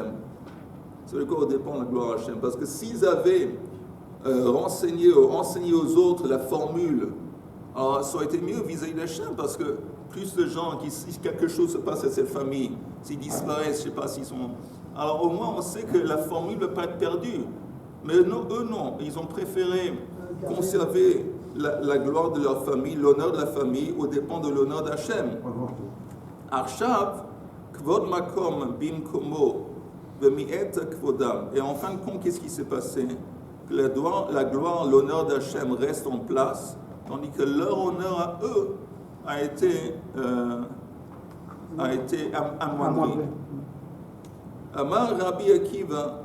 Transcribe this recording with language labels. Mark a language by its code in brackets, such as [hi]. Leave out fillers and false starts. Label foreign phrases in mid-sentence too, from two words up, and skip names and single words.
[fr] C'est le cas aux dépens de la gloire d'Hachem. Parce que s'ils avaient renseigné aux autres la formule, alors ça aurait été mieux vis-à-vis d'Hachem, parce que plus de gens, si quelque chose se passe à cette famille, s'ils disparaissent, je ne sais pas s'ils sont... Alors au moins on sait que la formule ne va pas être perdue. Mais non, eux non, ils ont préféré conserver la gloire de leur famille, l'honneur de la famille, aux dépens de l'honneur d'Hachem. [he] עכשיו, כבוד מקום במקומו, ומיעט כבודם. [fr] Et en fin de compte, qu'est-ce qui s'est passé? La gloire, l'honneur d'Hachem reste en place, tandis que leur honneur à eux a été amoindri. [he] אמר רבי עקיבא.